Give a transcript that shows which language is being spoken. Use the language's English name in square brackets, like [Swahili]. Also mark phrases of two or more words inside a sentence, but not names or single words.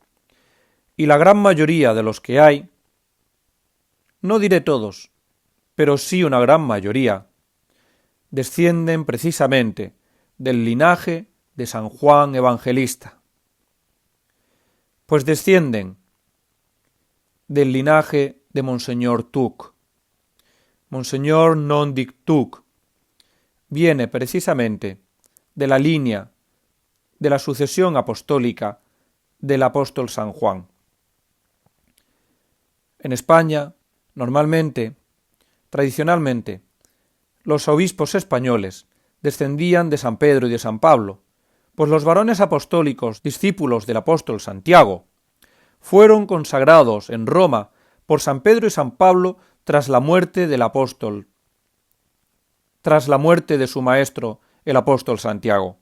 [Spanish] Y la gran mayoría de los que hay, no diré todos, pero sí una gran mayoría, descienden precisamente del linaje de San Juan Evangelista. Pues descienden del linaje de Monseñor Tuc. Monseñor non dic Tuc viene precisamente de la línea de la sucesión apostólica del apóstol San Juan. En España, normalmente, tradicionalmente, los obispos españoles descendían de San Pedro y de San Pablo, pues los varones apostólicos, discípulos del apóstol Santiago, fueron consagrados en Roma por San Pedro y San Pablo tras la muerte del apóstol, tras la muerte de su maestro, el apóstol Santiago.